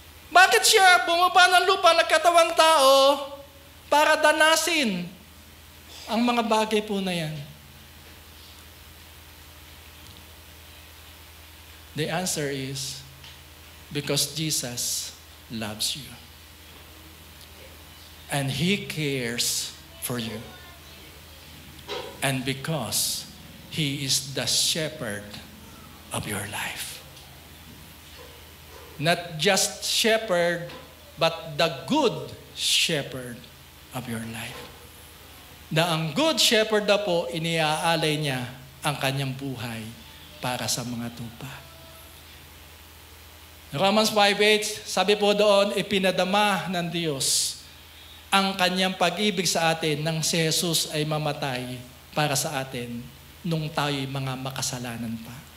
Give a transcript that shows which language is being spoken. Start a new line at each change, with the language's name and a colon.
Filipino: Bakit siya bumaba ng lupa, nagkatawang tao, para danasin ang mga bagay po na yan?
English: The answer is, because Jesus loves you. And He cares for you. And because He is the shepherd of your life. Not just shepherd, but the good shepherd of your life.
Filipino: Na ang good shepherd na po, iniaalay niya ang kanyang buhay para sa mga tupa. Romans 5:8, sabi po doon, ipinadama ng Diyos ang kanyang pag-ibig sa atin nang si Jesus ay mamatay para sa atin nung tayo'y mga makasalanan pa.